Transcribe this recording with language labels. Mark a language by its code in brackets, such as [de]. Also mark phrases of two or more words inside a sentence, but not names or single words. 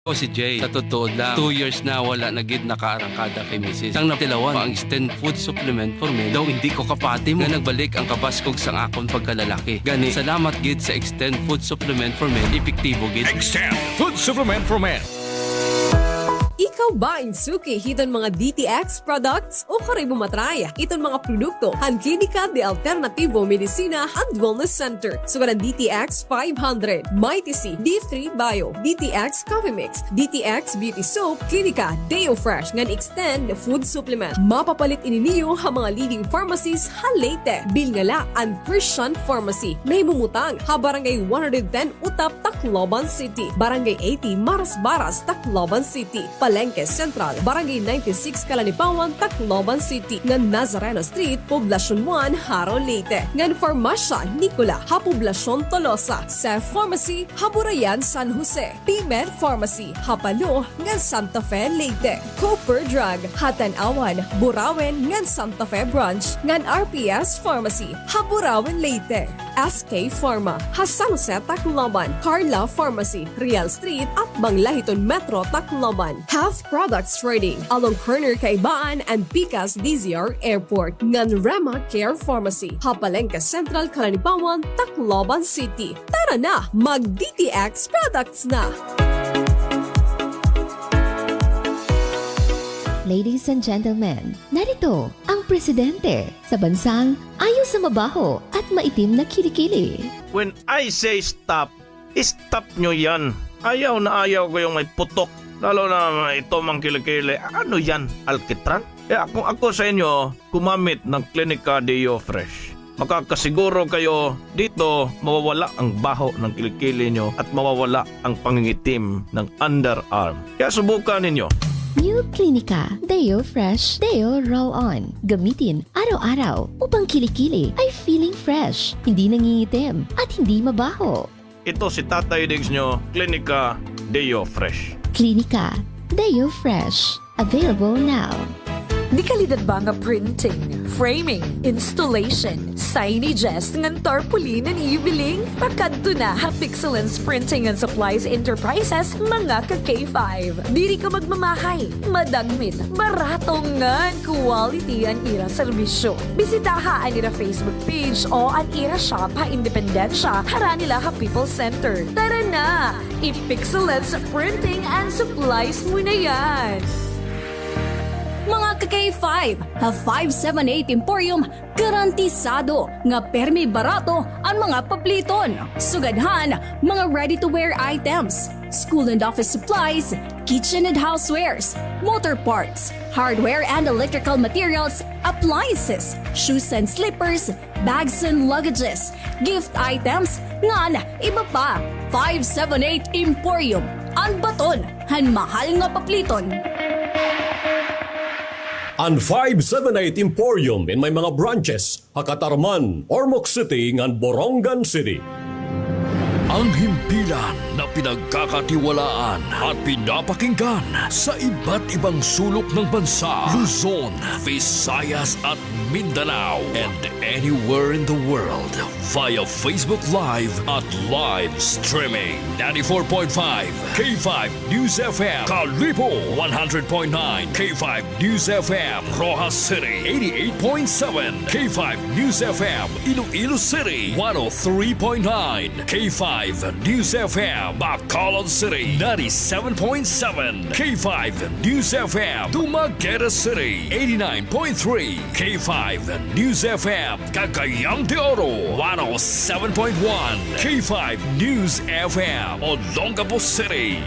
[hil] Ako si Jay, sa totoo lang, 2 years na wala na gid nakaarangkada kay Mrs. Ang natilawan, ang extend food supplement for men, daw hindi ko kapati mo. Nga nagbalik ang kabaskog sang akon pagkalalaki. Gani, salamat gid sa extend food supplement for men, epektibo gid. Extend Food Supplement for Men. [war] Ikaw ba insuki hiton mga DTX products o kare bumatray iton mga produkto han Klinika de Alternativo Medicina and Wellness Center sugaran DTX 500, Mighty C, D3 Bio, DTX Coffee Mix, DTX Beauty Soap, Klinika Deo Fresh ngan extend food supplement. Mapapalit ininiyo ang mga leading pharmacies ha Leyte, Bilngala and Christian Pharmacy. Mahimumutang ha Barangay 110 Utap, Tacloban City, Barangay 80 Maras-Baras, Tacloban City, Palengke Central, Barangay 96 Kalanipawan, Tacloban City, ngan Nazareno Street, Poblacion 1, Haro, Leyte, ngan Farmacia Nicola, ha Poblacion Tolosa, Sef Pharmacy, Haburayan, San Jose, Pimer Pharmacy, Hapalo, ngan Santa Fe, Leyte, Cooper Drug, Hatanawan, Burawen, ngan Santa Fe Branch, ngan RPS Pharmacy, Haburawen, Leyte, SK Pharma, ha San Jose, Tacloban, Carla Pharmacy, Real Street, at Banglahiton Metro, Tacloban, Health Products Trading, along Corner Kaibaan and Picas DZR Airport, ngan Rema Care Pharmacy, Hapalengke Central, Kalanipawan, Tacloban City. [tl] Tara na, mag-DTX products na! [en] Ladies and gentlemen, [tl] narito ang presidente sa bansang ayaw sa mabaho at maitim na kilikili. [en] When I say stop, [tl] stop nyo yan. Ayaw na ayaw ko yung may putok. Lalo na ito mang kilikili. Ano yan? Alkitran? Kung ako sa inyo, gumamit ng Klinika Deo Fresh. Makakasiguro kayo dito mawawala ang baho ng kilikili nyo at mawawala ang pangingitim ng underarm. Kaya subukan ninyo. New Klinika Deo Fresh Deo Roll-On. Gamitin araw-araw upang kilikili ay [en] feeling fresh, [tl] hindi nangingitim at hindi mabaho. Ito si Tatay Diggs nyo, Klinika Deo Fresh. Klinika Deo Fresh. [en] Available now. [war] Di kalidad ba nga [en] printing, framing, installation, signages, [war] ngan tarpaulin ang ibiling? Pakadto na ha Pixelance Printing and Supplies Enterprises, mga ka-K5. Diri ka magmamahay, madagmit, barato ngan quality ang ira serbisyo. Bisitaha ang ira Facebook page o ang ira shop ha Independencia, hara nila ha People Center. [tl] Tara na, i-Pixelance Printing and Supplies mo na yan! [war] Mga ka-K5, ha 578 Emporium, garantisado nga permi barato ang mga papliton. Sugadhan, mga [en] ready-to-wear items, school and office supplies, kitchen and housewares, motor parts, hardware and electrical materials, appliances, shoes and slippers, bags and luggages, gift items, [war] ngan iba pa. 578 Emporium, ang baton, han mahal nga papliton. Ang 578 Emporium in may mga branches, Hakatarman, Ormoc City, ngan Borongan City. [tl] Ang himpilan na pinagkakatiwalaan at pinapakinggan sa iba't ibang sulok ng bansa, Luzon, Visayas at Mindanao, [en] and anywhere in the world via Facebook Live at live streaming. 94.5 K5 News FM, Kalipo 100.9 K5 News FM, Rojas City 88.7 K5 News FM, Iloilo City 103.9 K5 News FM, Bacolod City 97.7 K5 News FM, Dumaguete City 89.3 K5 News FM, Cagayan de Oro 107.1 K5 News FM, Olongapo City.